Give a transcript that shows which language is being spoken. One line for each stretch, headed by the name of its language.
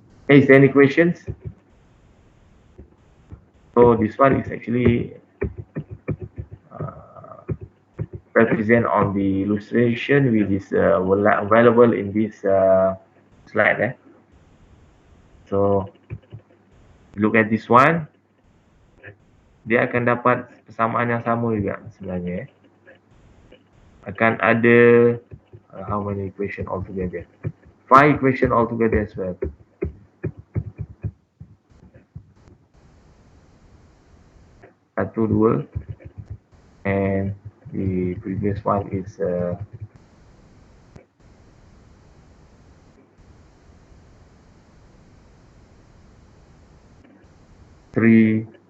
English: Is there any questions? So this one is actually represent on the illustration which is available in this slide. So look at this one,
Malay: dia akan dapat persamaan yang sama juga sebenarnya. Akan ada
English: how many equation altogether? 5 equation altogether as well.
Malay: Satu, dua,
English: and the previous one is 3.